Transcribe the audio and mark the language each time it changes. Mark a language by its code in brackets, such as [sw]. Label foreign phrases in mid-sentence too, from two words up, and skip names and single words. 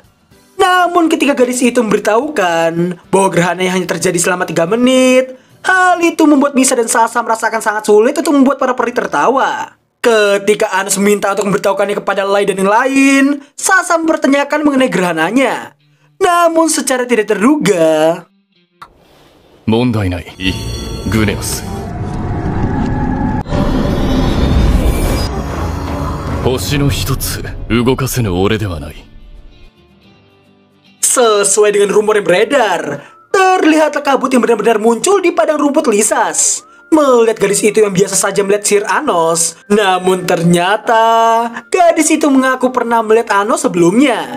[id] Namun ketika gadis itu memberitahukan bahwa gerhana yang hanya terjadi selama 3 menit, hal itu membuat Misa dan Sasa merasakan sangat sulit untuk membuat para peri tertawa. Ketika Anos meminta untuk memberitahukannya kepada Lai dan yang lain, Sasa mempertanyakan mengenai gerhananya. Namun secara tidak terduga, [ja] 問題ない。グネオス。星の一つ動かせぬ俺ではない。 [id] sesuai dengan rumor yang beredar, terlihatlah kabut yang benar-benar muncul di padang rumput lisas. Melihat gadis itu yang biasa saja melihat Sir Anos, namun ternyata gadis itu mengaku pernah melihat Anos sebelumnya.